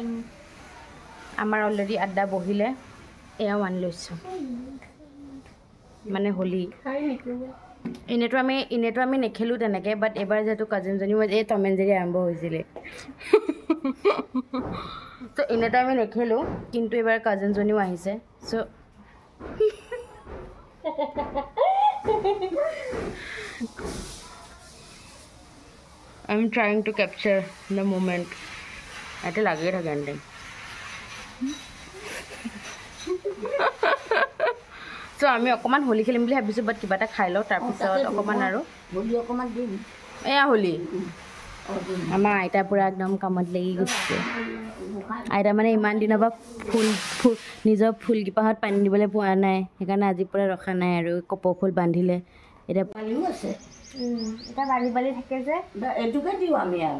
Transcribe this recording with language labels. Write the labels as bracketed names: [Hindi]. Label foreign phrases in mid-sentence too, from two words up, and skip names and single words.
[Assamese] আমাৰ অলৰেডি আড্ডা বহিলে এয়াও আনি লৈছোঁ মানে হোলী এনেতো আমি নেখেলোঁ তেনেকৈ বাট এইবাৰ যিহেতু কাজিনজনীও এই টম এণ্ড জেৰী আৰম্ভ হৈছিলে চ' এনেতো আমি নেখেলোঁ কিন্তু এইবাৰ কাজিনজনীও আহিছে চ' [English] I'm trying to capture the moment. [Assamese] আতে লাগে থাকে আন্তে। চ' আমি অকমান হোলী খেলিম বুলি ভাবিছু বাট কিবা টা খাই ল' তাৰ পিছত অকমান আৰু হোলী অকমান দিম এয়া হোলী আমাৰ আইতা পুৰা একদম কামত লাগি গৈছে আইতা মানে ইমান দিনৰ পৰা ফুল নিজৰ ফুলকেইপাহত পানী দিবলৈ পোৱা নাই সেইকাৰণে আজি পুৰা ৰখা নাই আৰু কপৌ ফুল বান্ধিলে এতিয়া পালিও আছে এটা বালি বালি থাকে যে এইটোকে দিওঁ আমি আৰু